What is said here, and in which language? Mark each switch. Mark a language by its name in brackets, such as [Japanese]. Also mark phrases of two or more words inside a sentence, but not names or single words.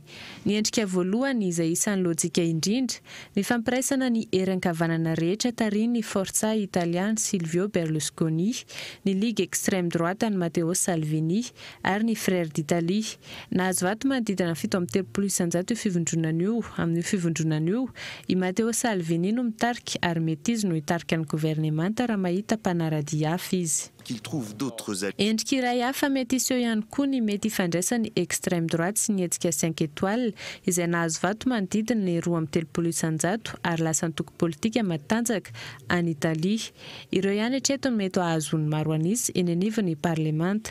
[Malagasy] Ny endrika voalohany izay isan'ny lojika indrindra ny fampiraisana ny hery ankavanana rehetra tarihin'ny Forza Italiana Silvio Berlusconi, ny Ligue [French] extrême droite [Malagasy] ny Matteo Salvini ary ny Frères d'Italie. Nahazo vato manodidina 7.3 isanjato io fivondronana io. Amin'ny fivondronana io i Matteo Salvini no mitarika ary mety izy no hitarika ny gouvernemanta raha mahita mpanaradia hafa izy. [French] qu'il trouve d'autres alliés. [Malagasy] Endrika iray hafa mety iseho ihany koa ny mety ifandraisan'ny [French] extrême droite [Malagasy] sy ny hetsika 5 étoiles izay nahazo vato manodidina ny 2.30 ary lasa antoko politika matanjaka any Italia. Ireo ihany hatreto mety ahazony maro anisy eny anivon'ny parlemanta.